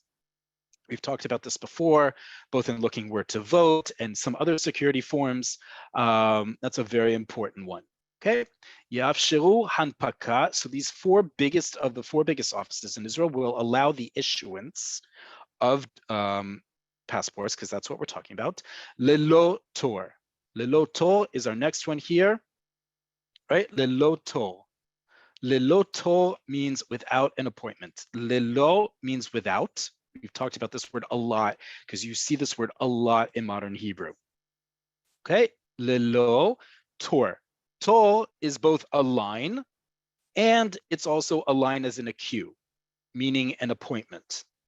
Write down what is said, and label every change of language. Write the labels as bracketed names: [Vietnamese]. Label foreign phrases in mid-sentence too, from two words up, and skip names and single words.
[English] We've talked about this before, both in looking where to vote and some other security forms. That's a very important one. [Hebrew] Okay, יאפשרו הנפקה. [English] So these 4 biggest of the 4 biggest offices in Israel will allow the issuance of passports, because that's what we're talking about. [Hebrew] ללא תור. ללא תור [English] is our next one here, right? [Hebrew] ללא תור. ללא תור [English] means without an appointment. Lelo means without. We've talked about this word a lot because you see this word a lot in modern Hebrew. [Hebrew] Okay, ללא תור. [English] Tor is both a line and it's also a line as in a queue, meaning an appointment.